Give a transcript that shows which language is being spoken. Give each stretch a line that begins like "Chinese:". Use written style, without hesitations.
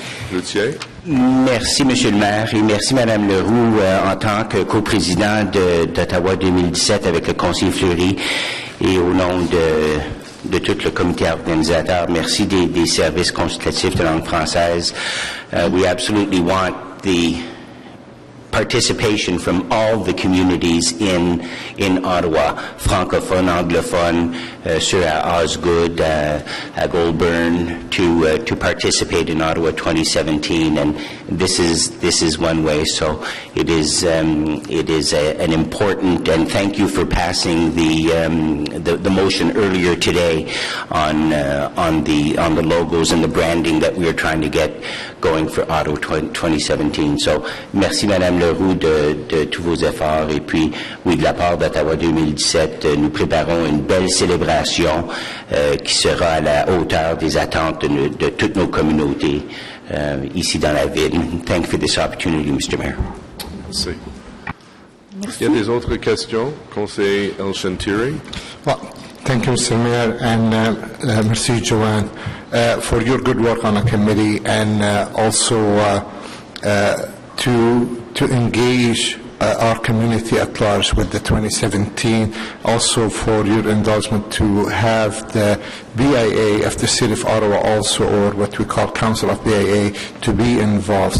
French: Cloutier. Merci, Monsieur le maire, et merci, Madame Leroux, en tant que coprésident d'Ottawa 2017 avec le conseiller Fleury et au nom de tout le comité organisateur. Merci des services consultatifs de langue française.
English: We absolutely want the participation from all the communities in Ottawa, francophone, anglophone,
French: ceux à Osgood, à Goulburn,
English: to participate in Ottawa 2017, and this is one way. So it is an important, and thank you for passing the motion earlier today on the logos and the branding that we are trying to get going for Ottawa 2017.
French: So merci, Madame Leroux, de tous vos efforts. Et puis, oui, de la part d'Ottawa 2017, nous préparons une belle célébration qui sera à la hauteur des attentes de toutes nos communautés ici dans la ville.
English: Thank you for this opportunity, Mr. Mayor.
French: Merci. Est-ce qu'il y a des autres questions? Conseiller El-Shantiri.
English: Well, thank you, Mr. Mayor, and merci, Joanne, for your good work on the committee, and also to engage our community at large with the 2017, also for your endorsement to have the BIA of the City of Ottawa also, or what we call Council of BIA, to be involved.